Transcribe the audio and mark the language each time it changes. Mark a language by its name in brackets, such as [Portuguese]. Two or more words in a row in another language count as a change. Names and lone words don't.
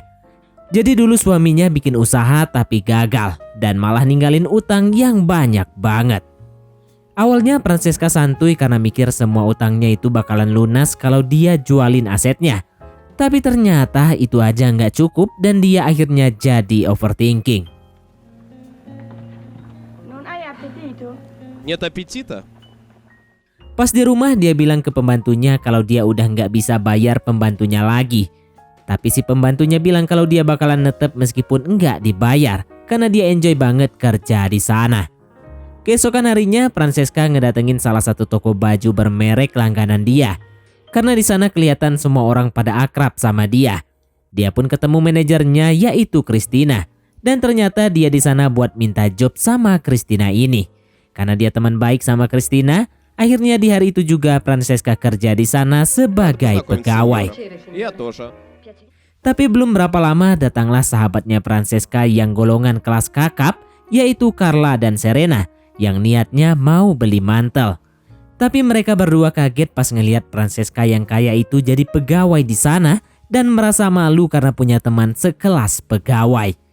[Indonesian] Jadi dulu suaminya bikin usaha tapi gagal dan malah ninggalin utang yang banyak banget. Awalnya Francesca santuy karena mikir semua utangnya itu bakalan lunas kalau dia jualin asetnya. Tapi ternyata itu aja nggak cukup dan dia akhirnya jadi overthinking. [Russian] Нет аппетита? [Indonesian] Pas di rumah dia bilang ke pembantunya kalau dia udah nggak bisa bayar pembantunya lagi. Tapi si pembantunya bilang kalau dia bakalan netep meskipun nggak dibayar karena dia enjoy banget kerja di sana. Keesokan harinya Francesca ngedatengin salah satu toko baju bermerek langganan dia. Karena di sana kelihatan semua orang pada akrab sama dia. Dia pun ketemu manajernya yaitu Christina. Dan ternyata dia di sana buat minta job sama Christina ini. Karena dia teman baik sama Christina, akhirnya di hari itu juga Francesca kerja di sana sebagai pegawai. [Russian] Я тоже. [Indonesian] Tapi belum berapa lama datanglah sahabatnya Francesca yang golongan kelas kakap, yaitu Carla dan Serena, yang niatnya mau beli mantel. Tapi mereka berdua kaget pas ngelihat Francesca yang kaya itu jadi pegawai di sana dan merasa malu karena punya teman sekelas pegawai.